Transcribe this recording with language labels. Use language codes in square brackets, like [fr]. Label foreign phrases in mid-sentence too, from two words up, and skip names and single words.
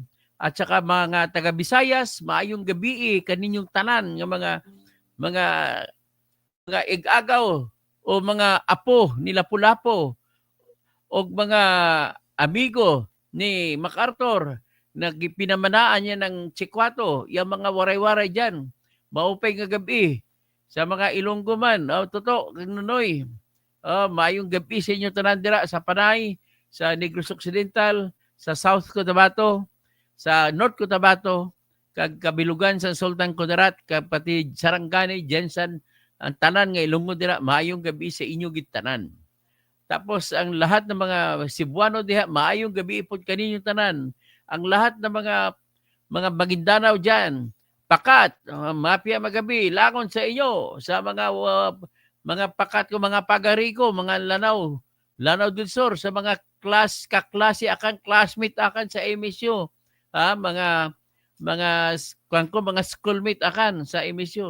[tl] At saka mga taga Visayas, [ceb] maayong gabi kaninyong tanan [tl] ng mga mga igagaw o mga apo ni Lapu-Lapu o mga amigo ni MacArthur na pinamanaan niya ng Chikwato, yung mga waray-waray dyan, [war] maupay nga gabi sa mga Ilonggo man. [tl] Totoo, Nunoy. [hil] Maayong gabi sa inyo tanan dira sa Panay, sa Negros Occidental, sa South Cotabato, sa North Cotabato, kag kabilugan sa Sultan Kudarat, kapatid Sarangani, Jensen, ang tanan nga Ilonggo dira, maayong gabi sa inyo gitanan. [tl] Tapos ang lahat ng mga Cebuano [ceb] diha, maayong gabi pod kaninyo tanan. [tl] Ang lahat ng mga Maguindanao diyan, [mdh] pakat, mapia magabi, langon sa inyo sa mga pakat ko, mga pagari ko, mga Lanao del Sur, sa mga kaklase akan, classmate akan sa MSU, mga mga schoolmate akan sa MSU.